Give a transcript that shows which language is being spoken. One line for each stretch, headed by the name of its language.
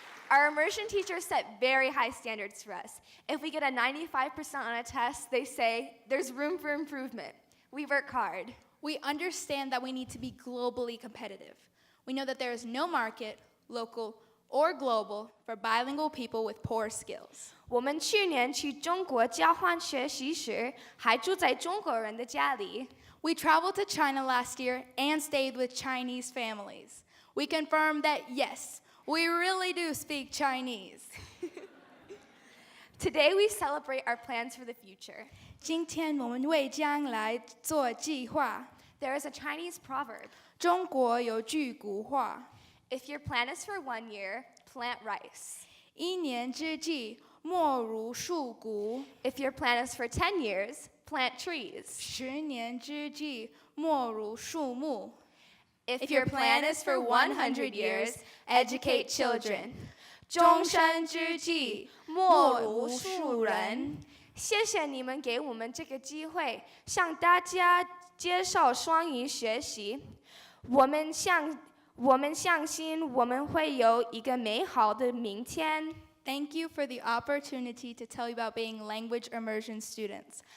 English: Our immersion teachers set very high standards for us. If we get a 95% on a test, they say there's room for improvement. We work hard. We understand that we need to be globally competitive. We know that there is no market, local or global, for bilingual people with poor skills.
Chinese: 我们去年去中国交换学习时，还住在中国人的家里。
English: We traveled to China last year and stayed with Chinese families. We confirmed that yes, we really do speak Chinese. Today we celebrate our plans for the future.
Chinese: 今天我们为将来做计划。
English: There is a Chinese proverb.
Chinese: 中国有句古话：
English: If your plan is for 1 year, plant rice.
Chinese: 一年之计莫如树谷，
English: If your plan is for 10 years, plant trees.
Chinese: 10年之计莫如树木。
English: If your plan is for 100 years, educate children.
Chinese: 终身之计莫如树人。谢谢你们给我们这个机会，向大家介绍双语学习。我们相信我们会有一个美好的明天。
English: Thank you for the opportunity to tell you about being language immersion students.